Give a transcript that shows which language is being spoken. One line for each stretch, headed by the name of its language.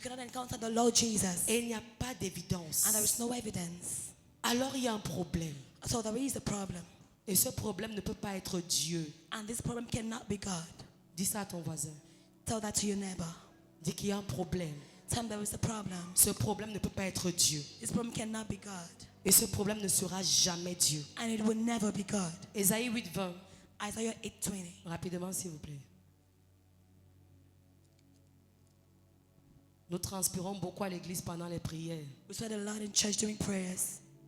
English: cannot encounter the Lord Jesus
French: et il n'y a pas d'évidence.
English: and there is no evidence.
French: Alors il y a un problème.
English: So there is a problem.
French: Et ce problème ne peut pas être Dieu.
English: And this problem cannot be God.
French: Dis ça à ton voisin.
English: Tell that to your neighbor.
French: Dis qu'il y a un problème.
English: Tell him there is a problem.
French: Ce problème ne peut pas être Dieu.
English: This problem cannot be God.
French: Et ce problème ne sera jamais Dieu.
English: And it will never be God.
French: Ésaïe 8, 20.
English: Isaiah 8:20.
French: Rapidement, s'il vous plaît. Nous transpirons beaucoup à l'église pendant les prières.
English: We sweat a lot in church during prayers.